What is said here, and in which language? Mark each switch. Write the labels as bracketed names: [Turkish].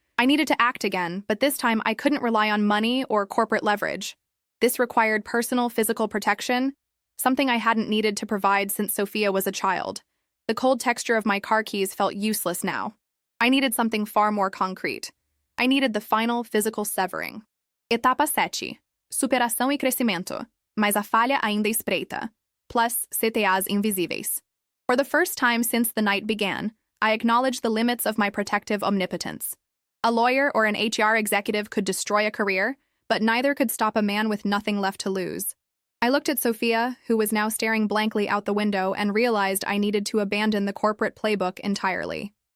[English] I needed to act again, but this time I couldn't rely on money or corporate leverage. This required personal physical protection, something I hadn't needed to provide since Sophia was a child. The cold texture of my car keys felt useless now. I needed something far more concrete. I needed the final physical severing. [Portuguese] Etapa 7. Superação e crescimento, mas a falha ainda espreita, plus CTAs invisíveis. [English] For the first time since the night began, I acknowledged the limits of my protective omnipotence. A lawyer or an HR executive could destroy a career, but neither could stop a man with nothing left to lose. I looked at Sophia, who was now staring blankly out the window, and realized I needed to abandon the corporate playbook entirely.